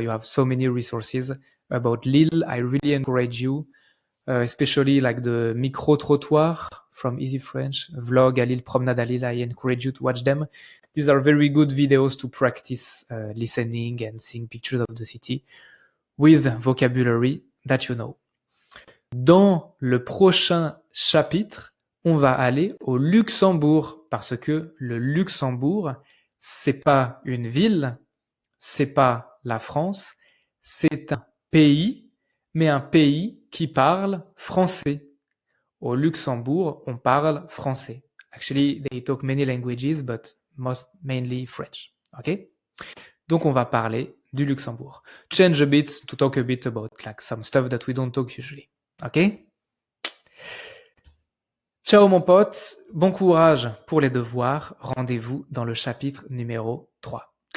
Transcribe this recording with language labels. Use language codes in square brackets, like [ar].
[en] You have so many resources about Lille. I really encourage you, especially like the micro-trottoir from Easy French, vlog à Lille, promenade à Lille. I encourage you to watch them. These are very good videos to practice listening and seeing pictures of the city. with vocabulary that you know. [fr] Dans le prochain chapitre, on va aller au Luxembourg parce que le Luxembourg, c'est pas une ville, c'est pas la France, c'est un pays, mais un pays qui parle français. Au Luxembourg, on parle français. [en] Actually, they talk many languages, but mainly French. Okay? [fr] Donc, on va parler du Luxembourg. [en] Change a bit to talk a bit about like some stuff that we don't talk usually. Ok? [fr] Ciao mon pote, bon courage pour les devoirs. Rendez-vous dans le chapitre numéro 3.